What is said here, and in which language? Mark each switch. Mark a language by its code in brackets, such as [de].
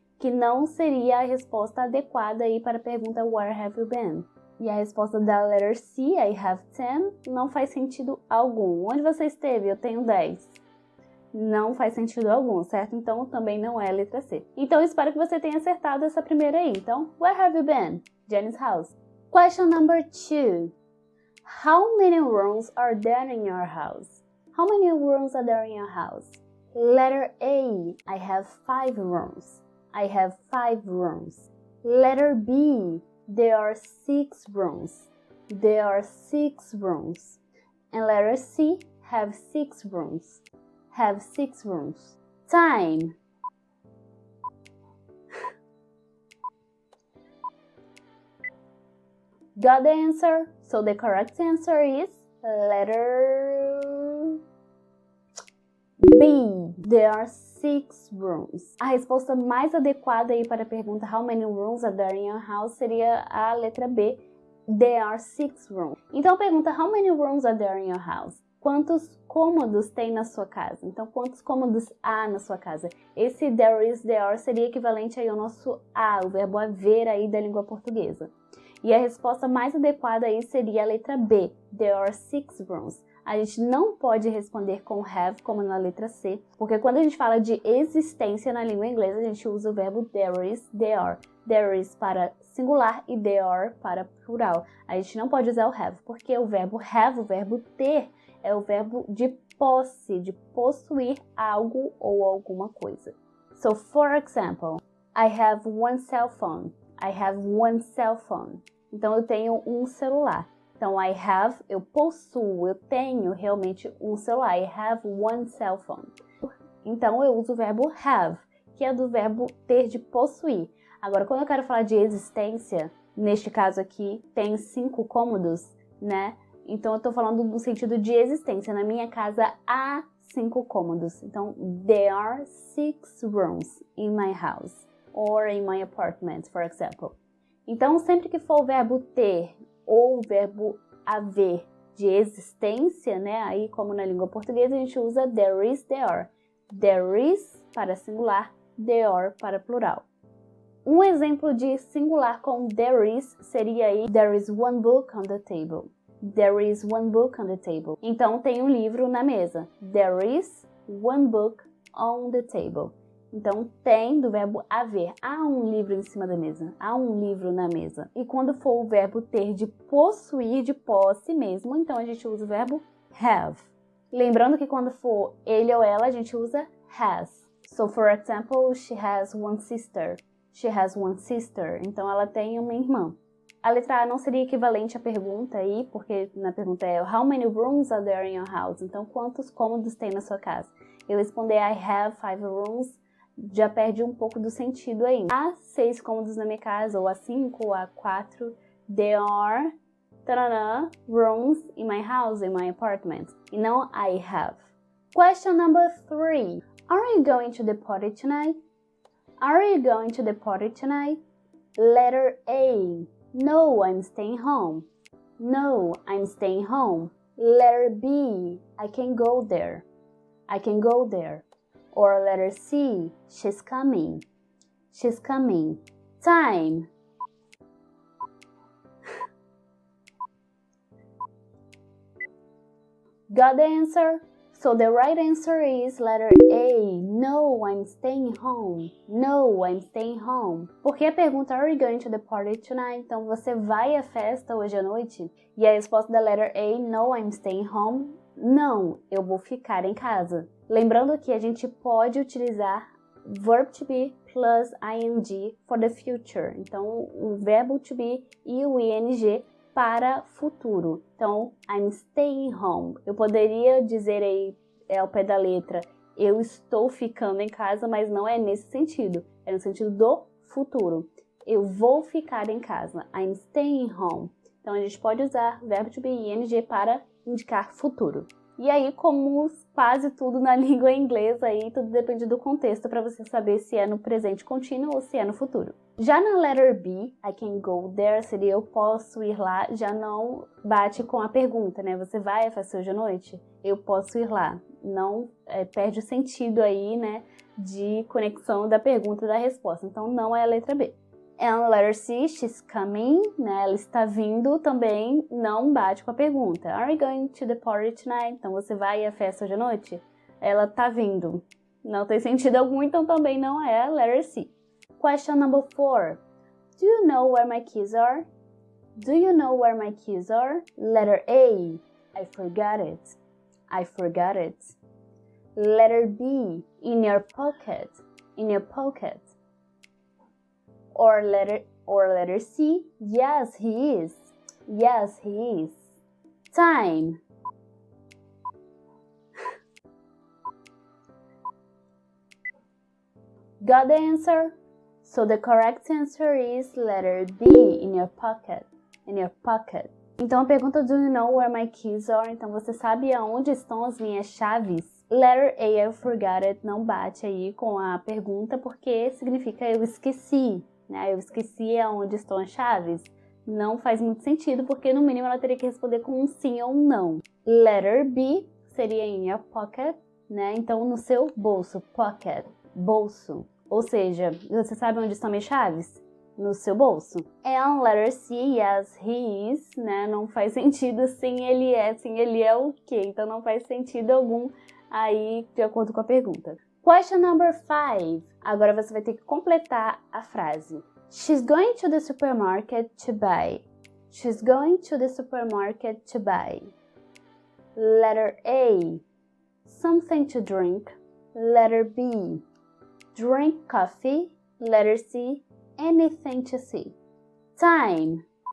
[pt] Que não seria a resposta adequada aí para a pergunta [en] where have you been? [pt] E a resposta da [en] letter C, I have 10, [pt] não faz sentido algum. Onde você esteve? Eu tenho 10. Não faz sentido algum, certo? Então, também não é a letra C. Então, espero que você tenha acertado essa primeira aí. [en] Então, where have you been? Jenny's house. Question number 2. How many rooms are there in your house? How many rooms are there in your house? Letter A, I have 5 rooms. I have 5 rooms. Letter B, there are 6 rooms. There are 6 rooms. And letter C, have 6 rooms. Have 6 rooms. Time. Got the answer? So the correct answer is letter B. There are 6 rooms. A resposta mais adequada aí para a pergunta how many rooms are there in your house seria a letra B. There are 6 rooms. [pt] Então a pergunta [en] how many rooms are there in your house? [pt] Quantos cômodos tem na sua casa? Então, quantos cômodos há na sua casa? Esse there is, there are seria equivalente aí ao nosso a, o verbo haver aí da língua portuguesa. E a resposta mais adequada aí seria a letra B, there are 6 rooms. A gente não pode responder com have, como na letra C, porque quando a gente fala de existência na língua inglesa, a gente usa o verbo there is, there are. There is para singular e there are para plural. A gente não pode usar o have, porque o verbo have, o verbo ter, é o verbo de posse, de possuir algo ou alguma coisa. [en] So, for example, I have one cell phone. I have one cell phone. [pt] Então, eu tenho um celular. Então, [en] I have, [pt] eu possuo, eu tenho realmente um celular. [en] I have one cell phone. [pt] Então, eu uso o verbo have, que é do verbo ter de possuir. Agora, quando eu quero falar de existência, neste caso aqui, tem 5 cômodos, né? Então, eu estou falando no sentido de existência. Na minha casa, há 5 cômodos. [en] Então, there are 6 rooms in my house. Or in my apartment, for example. [pt] Então, sempre que for o verbo ter ou o verbo haver de existência, né? Aí, como na língua portuguesa, a gente usa there is, there are. There is para singular, there are para plural. Um exemplo de singular com there is seria aí [en] there is one book on the table. There is one book on the table. [pt] Então, tem um livro na mesa. [en] There is one book on the table. [pt] Então, tem do verbo haver. Há um livro em cima da mesa. Há um livro na mesa. E quando for o verbo ter de possuir, de posse mesmo, então a gente usa o verbo have. Lembrando que quando for ele ou ela, a gente usa has. [en] So, for example, she has one sister. She has one sister. [pt] Então, ela tem uma irmã. A letra A não seria equivalente à pergunta aí, porque na pergunta é [en] How many rooms are there in your house? [pt] Então, quantos cômodos tem na sua casa? Eu responder [en] I have 5 rooms, [pt] já perde um pouco do sentido aí. Há 6 cômodos na minha casa, ou há 5, ou há 4. [en] There are rooms in my house, in my apartment. [pt] E não [en] I have. Question number 3. Are you going to the party tonight? Are you going to the party tonight? Letter A. No, I'm staying home. No, I'm staying home. Letter B. I can go there. I can go there. Or letter C. She's coming. She's coming. Time. Got the answer? So the right answer is letter A. No, I'm staying home. No, I'm staying home. [pt] Porque a pergunta [en] Are you going to the party tonight? [pt] Então você vai à festa hoje à noite? E a resposta da letter A, [en] No, I'm staying home. [pt] Não, eu vou ficar em casa. Lembrando que a gente pode utilizar [en] verb to be plus ing for the future. [pt] Então o verbo to be e o ing para futuro. [en] Então, I'm staying home. [pt] Eu poderia dizer aí, ao pé da letra, eu estou ficando em casa, mas não é nesse sentido. É no sentido do futuro. Eu vou ficar em casa. [en] I'm staying home. [pt] Então, a gente pode usar verbo to be e ing para indicar futuro. E aí, como quase tudo na língua inglesa, aí tudo depende do contexto para você saber se é no presente contínuo ou se é no futuro. Já na letter B, [en] I can go there, [pt] seria eu posso ir lá, já não bate com a pergunta, né? Você vai à festa hoje à noite? Eu posso ir lá. Não perde o sentido aí, né, de conexão da pergunta e da resposta. Então, não é a letra B. [en] And letter C, she's coming, né? [pt] Ela está vindo, também não bate com a pergunta. [en] Are you going to the party tonight? [pt] Então, você vai à festa hoje à noite? Ela está vindo. Não tem sentido algum, então também não é a letter C. [en] Question number 4. Do you know where my keys are? Do you know where my keys are? Letter A, I forgot it. I forgot it. Letter B, in your pocket. In your pocket. Or letter C, yes, he is. Yes, he is. Time. Got the answer? So the correct answer is letter B, in your pocket. In your pocket. [pt] Então a pergunta [en] do you know where my keys are? [pt] Então você sabe aonde estão as minhas chaves? Letter A, [en] I forgot it, [pt] não bate aí com a pergunta porque significa eu esqueci. Né? Eu esqueci aonde estão as chaves. Não faz muito sentido, porque no mínimo ela teria que responder com um sim ou um não. Letter B seria in your pocket, né? Então no seu bolso, pocket, bolso. Ou seja, você sabe onde estão minhas chaves? No seu bolso. [en] And letter C, yes, he is, [pt] né? Não faz sentido sim ele é o quê? Então não faz sentido algum aí de acordo com a pergunta. [en] Question number 5. [pt] Agora você vai ter que completar a frase. [en] She's going to the supermarket to buy. She's going to the supermarket to buy. Letter A, something to drink. Letter B, drink coffee. Letter C, anything to see. Time.